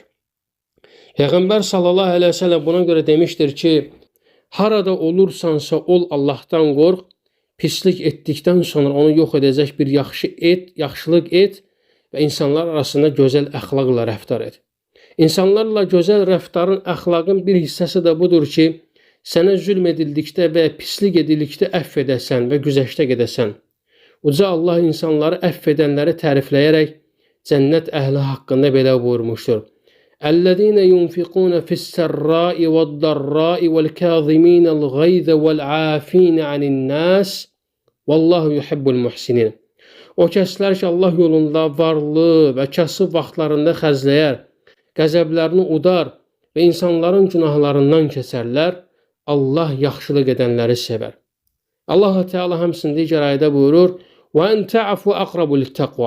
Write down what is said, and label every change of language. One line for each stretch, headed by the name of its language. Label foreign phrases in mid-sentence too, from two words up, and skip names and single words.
Azerbaijani: Peyğəmbər
Arabic: صلى الله عليه وسلم
Azerbaijani: buna görə demişdir ki, harada olursansa ol Allahdan qorx, pislik etdikdən sonra onu yox edəcək bir yaxşılıq et və insanlar arasında gözəl əxlaqla rəftar et. İnsanlarla gözəl rəftarın, əxlaqın bir hissəsi də budur ki, sənə zülm edildikdə və pislik edildikdə əfv edəsən və güzəştə gedəsən. Uca Allah insanları əfv edənləri tərifləyərək cənnət əhli haqqında belə buyurmuşdur.
Arabic: الذين ينفقون في السراء والضراء والكاظمين الغيظ والعافين عن الناس والله يحب المحسنين.
Azerbaijani: O kəslər ki, Allah yolunda varlı və kasıb vaxtlarında xərcləyər, qəzəblərini udar və insanların günahlarından keçərlər, Allah yaxşılıq edənləri sevər. Allah Teala həmçinin digər ayədə buyurur:
Arabic: "وأن تعفوا أقرب للتقوى."